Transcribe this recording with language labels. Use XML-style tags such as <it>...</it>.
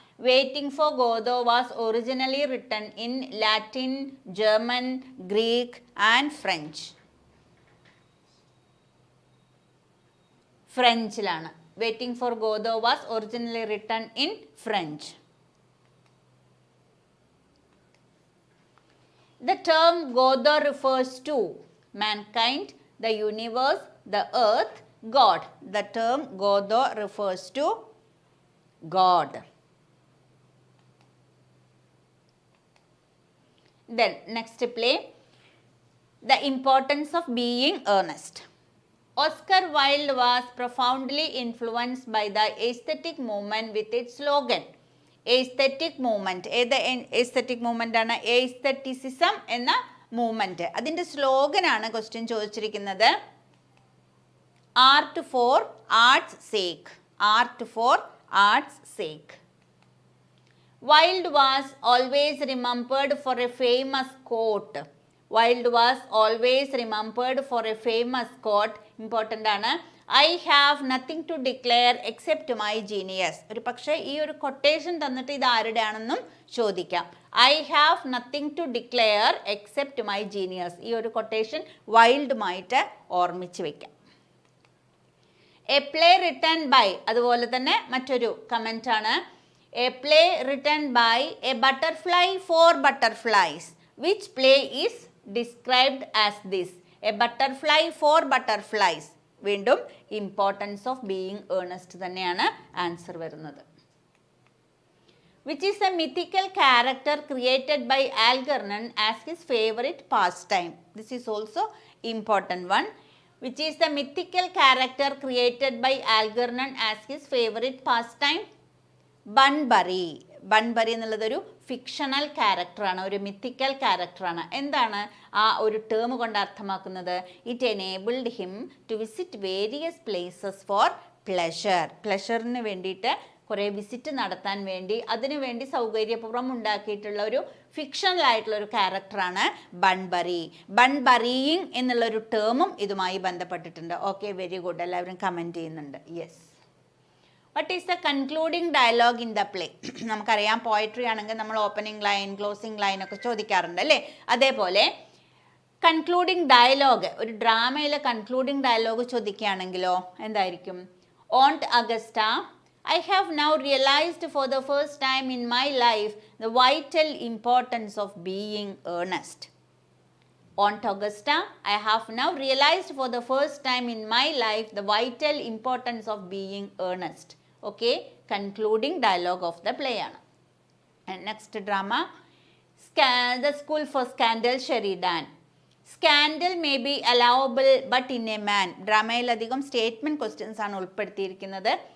<en>Waiting for Godot was originally written in Latin, German, Greek and French.</en> <ml>ഫ്രഞ്ചിലാണ്.</ml> <en>Waiting for Godot was originally written in French. The term Godot refers to mankind, the universe, the earth, God. The term Godot refers to God. Then next play, the importance of being earnest. Oscar Wilde was profoundly influenced by the aesthetic movement with its slogan,</en> <ml>aesthetic movement. ഏത് aesthetic movement ആണ്? എസ്തെറ്റിസിസം എന്ന movement. അതിൻ്റെ സ്ലോഗനാണ് question ചോദിച്ചിരിക്കുന്നത്.</ml> <en>Art for art's sake. Art for art's sake. Wilde was always remembered for a famous quote. Wilde was always remembered for a famous quote.</en> <ml>Important ആണ്.</ml> <en>I have nothing to declare except my genius.</en> <ml>ഒരു പക്ഷേ ഈ ഒരു quotation തന്നിട്ട് ഇത് ആരുടെ ആണെന്നും ചോദിക്കാം.</ml> <en>I have nothing to declare except my genius.</en> <ml>ഈ ഒരു കൊട്ടേഷൻ വൈൽഡുമായിട്ട് ഓർമ്മിച്ച് വെക്കാം.</ml> <en>A play written by,</en> <ml>അതുപോലെ തന്നെ മറ്റൊരു കമൻ്റ് ആണ്.</ml> <en>A play written by a butterfly for butterflies. Which play is described as this? A butterfly for butterflies.</en> <ml>വീണ്ടും importance of being Ernest തന്നെയാണ് ആൻസർ വരുന്നത്.</ml> <en>Which is a mythical character created by Algernon as his favorite pastime? This is also important one. Which is the mythical character created by Algernon as his favorite pastime?</en> <ml>ബൺബറി. ബൺബറി എന്നുള്ളതൊരു fictional ക്യാരക്ടറാണ്, ഒരു mythical ക്യാരക്ടറാണ്. എന്താണ് ആ ഒരു term കൊണ്ട് അർത്ഥമാക്കുന്നത്?</ml> <en>It enabled him to visit various places for pleasure.</en> <ml>പ്ലഷറിന് വേണ്ടിയിട്ട് കുറേ വിസിറ്റ് നടത്താൻ വേണ്ടി അതിനു വേണ്ടി സൗകര്യപൂർവ്വം ഉണ്ടാക്കിയിട്ടുള്ള ഒരു ഫിക്ഷണൽ ആയിട്ടുള്ള ഒരു ക്യാരക്ടറാണ് ബൺബറി. ബൺബറിയിങ് എന്നുള്ളൊരു ടേമും ഇതുമായി ബന്ധപ്പെട്ടിട്ടുണ്ട്. Okay, very good. എല്ലാവരും കമൻറ്റ് ചെയ്യുന്നുണ്ട്. Yes.</ml> <en>What is the concluding dialogue in the play?</en> <ml>നമുക്കറിയാം പോയട്രി ആണെങ്കിൽ നമ്മൾ ഓപ്പണിംഗ് ലൈൻ, ക്ലോസിംഗ് ലൈൻ ഒക്കെ ചോദിക്കാറുണ്ട് അല്ലേ? അതേപോലെ കൺക്ലൂഡിംഗ് ഡയലോഗ്, ഒരു ഡ്രാമയിലെ കൺക്ലൂഡിംഗ് ഡയലോഗ് ചോദിക്കുകയാണെങ്കിലോ എന്തായിരിക്കും?</ml> <en>Aunt Augusta, I have now realized for the first time in my life the vital importance of being earnest. Aunt Augusta, I have now realized for the first time in my life the vital importance of being earnest. Okay, concluding dialogue of the play ആണ്. And next drama, The School for Scandal, Sheridan. Scandal may be allowable but in a man.</en> <ml>ഡ്രാമയിൽ അധികം statement questions ആണ് ഉൾപ്പെടുത്തിയിരിക്കുന്നത്.</ml>